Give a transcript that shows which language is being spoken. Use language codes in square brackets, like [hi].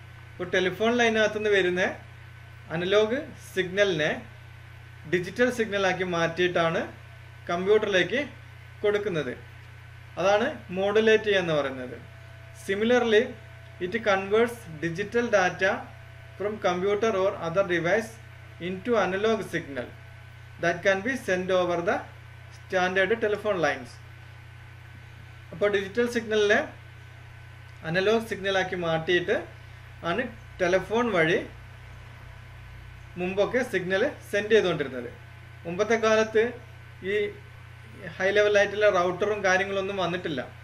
[ml] ഇപ്പോൾ ടെലിഫോൺ ലൈനകത്തു നിന്ന് വരുന്ന അനലോഗ് സിഗ്നലിനെ ഡിജിറ്റൽ സിഗ്നലാക്കി മാറ്റിയിട്ടാണ് കമ്പ്യൂട്ടറിലേക്ക് കൊടുക്കുന്നത്. അതാണ് മോഡുലേറ്റ് ചെയ്യുക എന്ന് പറയുന്നത്. [en] Similarly it converts digital data from computer or other device into analog signal that can be sent over the standard telephone lines. [ml] അപ്പോൾ ഡിജിറ്റൽ സിഗ്നലിനെ അനലോഗ് സിഗ്നലാക്കി മാറ്റിയിട്ട് ആണ് ടെലിഫോൺ വഴി മുമ്പൊക്കെ സിഗ്നൽ സെൻഡ് ചെയ്തുകൊണ്ടിരുന്നത്. മുമ്പത്തെ കാലത്ത് ഈ ഹൈ ലെവലായിട്ടുള്ള റൗട്ടറും കാര്യങ്ങളൊന്നും വന്നിട്ടില്ല.